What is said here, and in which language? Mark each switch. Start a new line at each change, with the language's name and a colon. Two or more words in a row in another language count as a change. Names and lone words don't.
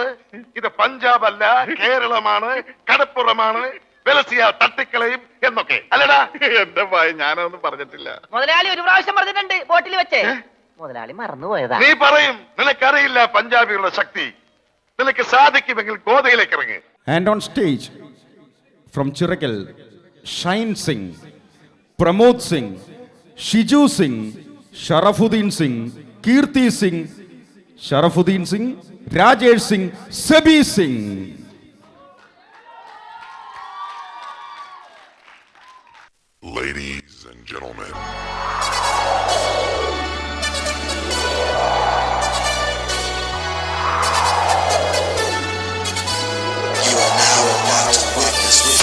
Malayalam: ഇത് പഞ്ചാബ് അല്ല, കേരളമാണ്, കടപ്പുറമാണ്, വെലസിയ തട്ടിക്കളയും എന്നൊക്കെ അല്ലടാ. എന്റെ ഭായി ഞാനൊന്നും പറഞ്ഞിട്ടില്ല. മുതലാളി ഒരു പ്രാവശ്യം പറഞ്ഞിട്ടുണ്ട് ബോട്ടിൽ വെച്ചേ. മുതലാളി മറന്നുപോയതാ. നീ പറയും, നിനക്കറിയില്ല പഞ്ചാബികളുടെ ശക്തി. നിനക്ക് സാധിക്കുമെങ്കിൽ ഗോതയിലേക്ക് ഇറങ്ങി.
English: And on stage, from Chirakkal, Shine Singh, Pramod Singh, Shiju Singh, Sharafuddin Singh, Kirti Singh, Sharafuddin Singh, Rajesh Singh, Sabi Singh. Ladies and gentlemen. You are now about to witness